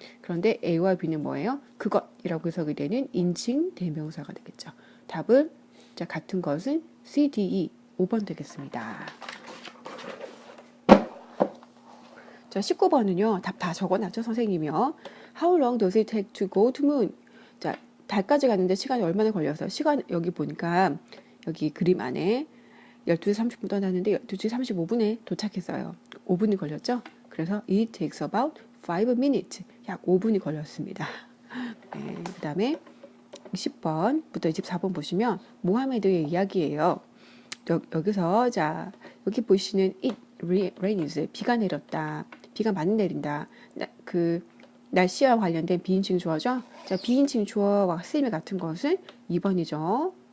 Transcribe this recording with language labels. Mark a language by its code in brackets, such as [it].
[ko] 그런데 A와 B는 뭐예요? 그것이라고 해석이 되는 인칭 대명사가 되겠죠. 답은 자, 같은 것은 C, D, E 5번 되겠습니다. 자, 19번은요. 답 다 적어놨죠, 선생님이요. [en] How long does it take to go to moon? [ko] 자, 달까지 갔는데 시간이 얼마나 걸렸어요? 시간 여기 보니까 여기 그림 안에 12시 30분 떠났는데 12시 35분에 도착했어요. 5분이 걸렸죠? 그래서 [en] it takes about 5 minutes. [ko] 약 5분이 걸렸습니다. 네, 그 다음에 20번부터 24번 보시면 모하메드의 이야기예요. 여기서 자 여기 보시는 [en] it rains [ko] 비가 내렸다. 비가 많이 내린다. 그 날씨와 관련된 비인칭 주어죠. 자, 비인칭 주어와 쓰임이 같은 것은 2번이죠.